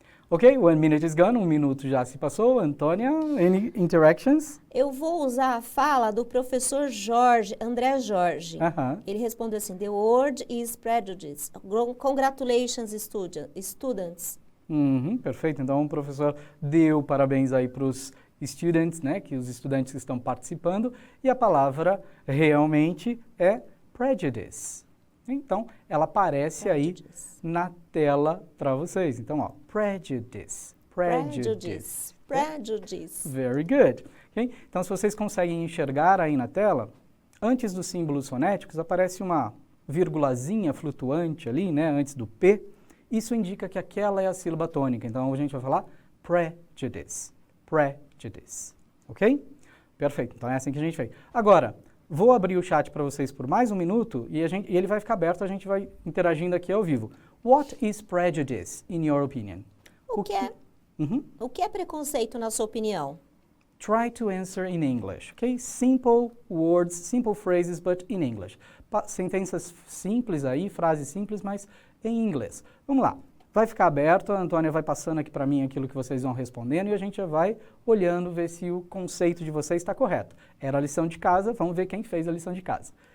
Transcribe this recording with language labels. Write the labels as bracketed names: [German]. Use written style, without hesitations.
[English] Ok, 1 minute is gone, [Portuguese] 1 minuto já se passou. [English] Antônia, any interactions? [Portuguese] Eu vou usar a fala do professor André Jorge. Ele respondeu assim, [English] the word is prejudice. Congratulations, students. [Portuguese] Perfeito, então o professor deu parabéns aí para os students, né, que os estudantes que estão participando, e a palavra realmente é prejudice. Então, ela aparece aí na tela para vocês. Então, ó, prejudice. [English] Prejudice. Prejudice. Very good. Okay? [Portuguese] Então, se vocês conseguem enxergar aí na tela, antes dos símbolos fonéticos aparece uma vírgulazinha flutuante ali, né, antes do P. Isso indica que aquela é a sílaba tônica. Então, a gente vai falar prejudice. Prejudice. Ok? Perfeito. Então, é assim que a gente fez. Agora, vou abrir o chat para vocês por mais 1 minuto e ele vai ficar aberto, a gente vai interagindo aqui ao vivo. [English] What is prejudice, in your opinion? [Portuguese] O que é preconceito, na sua opinião? [English] Try to answer in English, okay? Simple words, simple phrases, but in English. [Portuguese] Sentenças simples aí, frases simples, mas em inglês. Vamos lá. Vai ficar aberto, a Antônia vai passando aqui para mim aquilo que vocês vão respondendo e a gente já vai olhando, ver se o conceito de vocês está correto. Era a lição de casa, vamos ver quem fez a lição de casa.